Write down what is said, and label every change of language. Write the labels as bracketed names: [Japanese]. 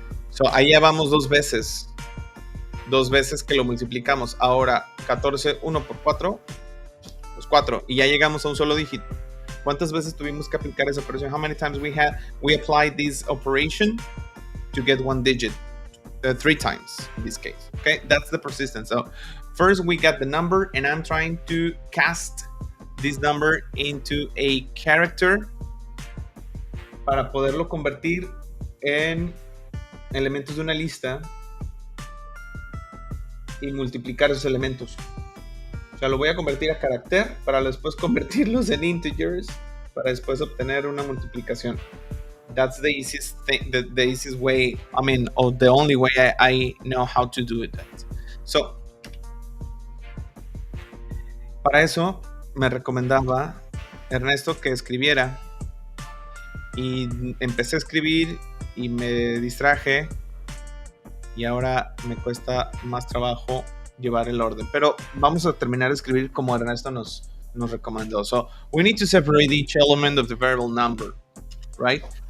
[Spanish] So ahí ya vamos dos veces que lo multiplicamos. Ahora 14, 1 por 4, pues 4, y ya llegamos a un solo dígito. ¿Cuántas veces tuvimos que aplicar esa operación? [English] How many times we applied this operation to get one digit? 3 times in this case. Okay, that's the persistence. So first we got the number, and I'm trying to cast this number into a character [Spanish] para poderlo convertir en elementos de una lista y multiplicar esos elementos. O sea, lo voy a convertir a carácter para después convertirlos en integers para después obtener una multiplicación. [English] That's the easiest thing, the easiest way, I mean, or the only way I know how to do it. [Spanish] So, para eso me recomendaba Ernesto que escribiera, y empecé a escribir y me distraje y ahora me cuesta más trabajo llevar el orden, pero vamos a terminar de escribir como Ernesto nos recomendó. [English] So we need to separate each element of the variable number, right?